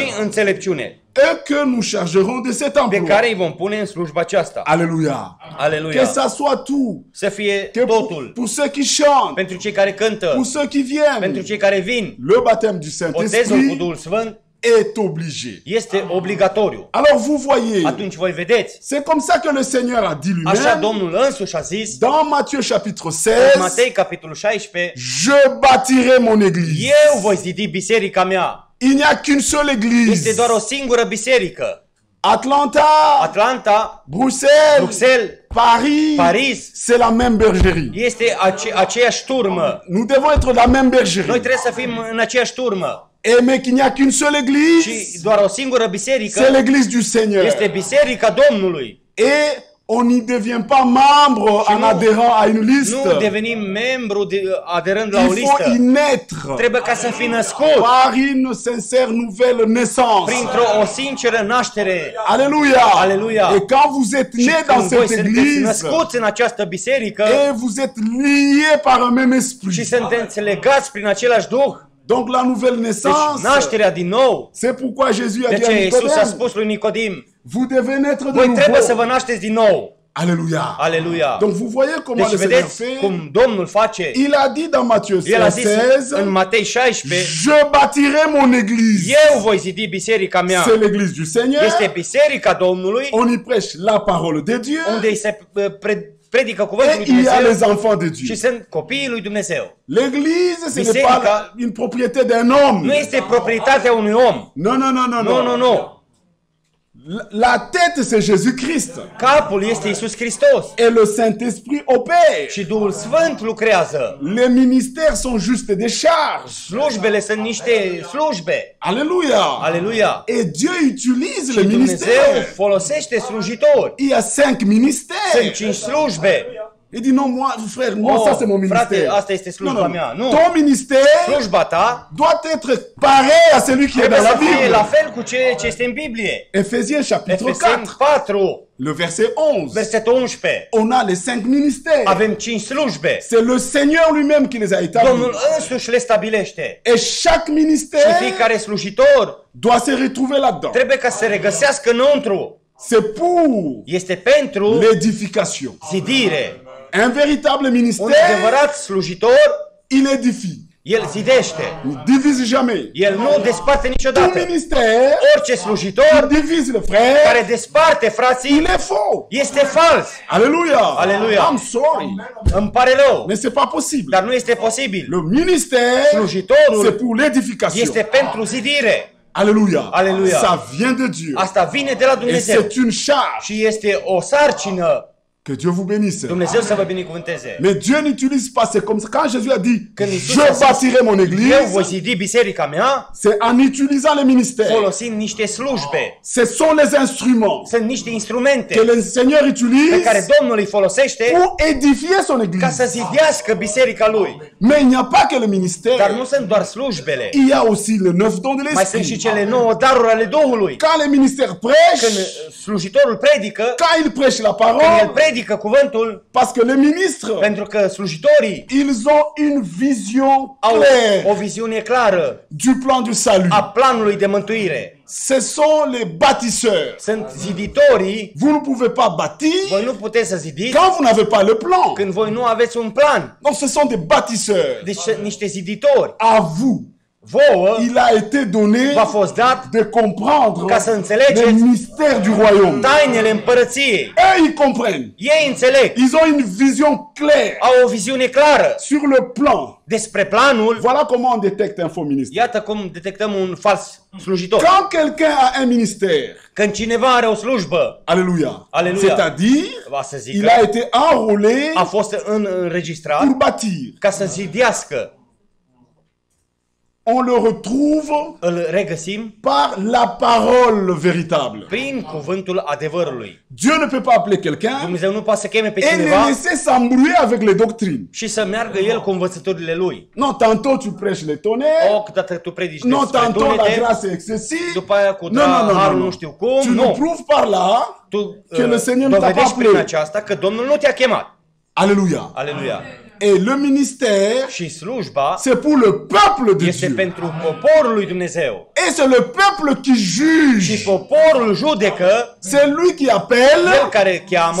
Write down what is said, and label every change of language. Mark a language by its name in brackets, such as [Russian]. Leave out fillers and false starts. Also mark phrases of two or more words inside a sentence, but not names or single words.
[Romanian] și înțelepciune, [French] Et que nous chargerons de cet [Romanian] pe [French] emploi. [Romanian] care îi vom pune în slujba aceasta. [French] Alléluia. Que [Romanian] Aleluia. [French] ça soit tout. [Romanian] Să fie [French] Que [Romanian] totul. [French] pour ceux qui chantent, [Romanian] Pentru cei care cântă, [French] pour ceux qui [Romanian] pentru [French] viennent, [Romanian] cei care vin, [French] le baptême du [Romanian] botezul cu [French] Saint-Esprit [Romanian] Duhul Sfânt [French] est obligé. [Romanian] este obligatoriu. [French] Alors vous voyez, [Romanian] Atunci voi vedeți. [French] c'est comme ça que le Seigneur a dit [Romanian] Așa [French] lui-même [Romanian] Domnul însuși a zis [French] dans Matthieu chapitre [Romanian] în 16, Matei, capitolul 16, [French] je bâtirai mon église. [Romanian] eu voi zidi biserica mea. [French] Il n'y a qu'une seule [Romanian] Este [French] église. [Romanian] doar o singură biserică. [French] Atlanta, [Romanian] Atlanta, [French] Bruxelles, [Romanian] Bruxelles, [French] Paris, [Romanian] Paris, [French] c'est la même bergerie. [Romanian] este aceeași turmă. [French] Nous devons être la même [Romanian] Noi [French] bergerie. [Romanian] trebuie să fim în aceeași turmă. [French] Et mais qu'il n'y a qu'une seule église, [Romanian] Și doar o singură biserică [French] c'est l'église du Seigneur. [Romanian] este biserica Domnului. [French] Et on n'y devient pas membre en [Romanian] nu- [French] adhérant à une liste. [Romanian] Nu devenim membru aderând la o [French] Il faut [Romanian] listă. [French] y naître [Romanian] Trebuie ca să fii născut [French] par une sincère nouvelle naissance. [Romanian] printr-o o sinceră naștere. [French] Alléluia. [Romanian] Alléluia. [French] Et quand vous êtes [Romanian] Și [French] né dans [Romanian] când voi [French] cette [Romanian] sunteți [French] église [Romanian] născuți în această biserică [French] et vous êtes liés par un même [Romanian] și [French] esprit. [Romanian] sunteți legați prin același Duh, [French] Donc la nouvelle [Romanian] deci [French] naissance, [Romanian] nașterea din nou. [French] c'est pourquoi Jésus a [Romanian] De [French] dit à [Romanian] ce Iisus a [French] Nicodème, [Romanian] spus lui Nicodim, [French] vous devez naître de [Romanian] voi trebuie să [French] nouveau. [Romanian] vă nașteți din nou. [French] Alléluia. [Romanian] Aleluia. [French] Donc vous voyez comment [Romanian] Deci [French] le Seigneur [Romanian] vedeți [French] fait. [Romanian] cum Domnul face. [French] Il a dit dans Matthieu [Romanian] El a zis [French] 16, [Romanian] în Matei 16, [French] je bâtirai mon église. [Romanian] eu voi zidi biserica mea. [French] C'est l'église du Seigneur. [Romanian] Este biserica Domnului, [French] On y prêche la parole de Dieu. [Romanian] unde îi se predică cuvântul lui [French] Et il y a [Romanian] Dumnezeu [French] les enfants de [Romanian] și [French] Dieu. [Romanian] sunt copiii lui Dumnezeu. [French] L'église, ce n'est [Romanian] Biserica [French] pas une propriété d'un homme. [Romanian] Nu este proprietatea unui om. [French] Non, non, non, non, [Romanian] Nu, nu, [French] non. [Romanian] nu. [French] La tête, c'est Jésus-Christ. [Romanian] Capul este Iisus Hristos. [French] Et le Saint-Esprit opère. [Romanian] Și Duhul Sfânt lucrează. [French] Les ministères sont juste des charges. [Romanian] Slujbele sunt niște slujbe. [French] Alléluia. [Romanian] Aleluia. [French] Et Dieu utilise [Romanian] Și [French] les [Romanian] Dumnezeu [French] ministères. [Romanian] folosește slujitori. [French] Il y a 5 [Romanian] Sunt [French] ministères. [Romanian] 5 slujbe. [French] Il dit non, moi, frère, moi, [Romanian] Oh, [French] ça c'est mon [Romanian] frate, [French] ministère. [Romanian] asta este slujba mea. Nu. [French] Ton ministère [Romanian] Slujba ta [French] doit être pareil à celui qui est [Romanian] trebuie [French] dans la [Romanian] să fie [French] Bible. [Romanian] la fel cu ce este în Biblie. [French] Ephésiens chapitre [Romanian] Efeseni [French] 4, [Romanian] 4, [French] le verset 11. [Romanian] versetul 11. [French] On a les 5 ministères. [Romanian] Avem 5 slujbe. [French] C'est le Seigneur lui-même qui les a établis. [Romanian] Domnul însuși le stabilește. [French] Et chaque [Romanian] Și [French] ministère [Romanian] fiecare slujitor [French] doit se retrouver là-dedans. [Romanian] trebuie ca să se regăsească înăuntru. [French] C'est pour [Romanian] Este pentru [French] l'édification. [Romanian] zidire. [French] Un véritable [Romanian] Un [French] ministère, [Romanian] adevărat slujitor, [French] il édifie. [Romanian] el zidește. [French] Il ne divise jamais. [Romanian] El nu desparte [French] Tout [Romanian] niciodată. [French] ministère [Romanian] Orice slujitor [French] qui divise le frère, [Romanian] care desparte [French] il [Romanian] frații [French] est faux. [Romanian] este fals. [French] Alléluia. [Romanian] Alléluia. [English] I'm sorry. [Romanian] Îmi pare rău, [French] Mais c'est pas possible. [Romanian] dar nu este posibil. [French] Le ministère, [Romanian] Slujitorul [French] c'est pour l'édification. [Romanian] este pentru zidire. [French] Alléluia. [Romanian] Alléluia. [French] Ça vient de Dieu. [Romanian] Asta vine de la [French] Et [Romanian] Dumnezeu. [French] c'est une charge. [Romanian] Și este o sarcină [French] Que Dieu vous bénisse. [Romanian] Dumnezeu să vă binecuvânteze. [French] Mais Dieu n'utilise pas, c'est comme ça. Quand Jésus a dit, [Romanian] Când Iisus [French] je [Romanian] a zis, [French] bâtirai mon [Romanian] Eu voi [French] église, [Romanian] zidi biserica mea [French] c'est en utilisant les ministères. [Romanian] folosind niște slujbe. [French] Ce sont les instruments [Romanian] Sunt niște instrumente [French] que le Seigneur [Romanian] pe [French] utilise [Romanian] care Domnul îi folosește [French] pour édifier son [Romanian] ca să [French] église. [Romanian] zidească biserica lui. [French] Mais il n'y a pas que le [Romanian] Dar [French] ministère. [Romanian] nu sunt doar slujbele. [French] Il y a aussi les 9 dons de [Romanian] Mai sunt și [French] l'esprit. [Romanian] cele 9 daruri ale Duhului. [French] Quand les ministères [Romanian] Când [French] prêchent, [Romanian] slujitorul predică, [French] quand ils prêchent la [Romanian] când el [French] parole, [Romanian] predică cuvântul, [French] parce que les ministres, [Romanian] pentru că slujitorii [French] ils ont une vision [Romanian] au o [French] claire [Romanian] viziune clară [French] du plan du salut. [Romanian] a planului de mântuire. [French] Ce sont les bâtisseurs. [Romanian] Sunt ziditorii. [French] Vous ne pouvez pas bâtir [Romanian] Voi nu puteți să zidiți [French] quand vous n'avez pas le plan. [Romanian] când voi nu aveți un plan. [French] Donc ce sont des bâtisseurs. [Romanian] Deci niște ziditori. [French] À vous, [Romanian] Vouă [French] il a été donné [Romanian] v-a fost dat [French] de comprendre [Romanian] ca să înțelegeți [French] les mystères du royaume. [Romanian] tainele împărăției. [French] Eux, ils comprennent. [Romanian] Ei înțeleg. [French] Ils ont une vision claire [Romanian] Au o viziune clară [French] sur le plan. [Romanian] despre planul. [French] Voilà comment on détecte un faux ministère. [Romanian] Iată cum detectăm un fals slujitor. [French] Quand quelqu'un a un ministère, [Romanian] Când cineva are o slujbă, [French] alléluia, [Romanian] Alléluia. [French] c'est-à-dire, [Romanian] va să zică, [French] il a été enrôlé [Romanian] a fost înregistrat [French] pour bâtir. [Romanian] ca să zidească. [French] On le retrouve [Romanian] Îl regăsim [French] par la parole véritable. [Romanian] prin cuvântul adevărului. [French] Dieu ne peut pas appeler quelqu'un [Romanian] Dumnezeu nu poate să cheme pe [French] et le [Romanian] cineva [French] laisser s'embrouiller avec les doctrines. [Romanian] și să meargă el cu învățăturile lui. [French] Non, tantôt tu prêches les tonnerres, [Romanian] O, câteodată tu predici [French] non, [Romanian] despre [French] tantôt la [Romanian] tunete, [French] grâce est excessive. [Romanian] după aia cu [French] Non, non, non, [Romanian] harul [French] non, [Romanian] nu [French] non. [Romanian] știu [French] Tu [Romanian] cum. [French] nous [Romanian] Nu. [French] prouves par là [Romanian] Tu [French] que le Seigneur ne t'a pas [Romanian] dovedești prin [French] appelé. [Romanian] aceasta că Domnul nu te-a chemat. [French] Alléluia. [Romanian] Aleluia. [French] Et le ministère, [Romanian] Și slujba [French] c'est pour le peuple de [Romanian] este [French] Dieu. [Romanian] pentru poporul lui Dumnezeu. [French] Et c'est le peuple qui [Romanian] Și [French] juge. [Romanian] poporul judecă, [French] C'est lui qui appelle. [Romanian] el care cheamă,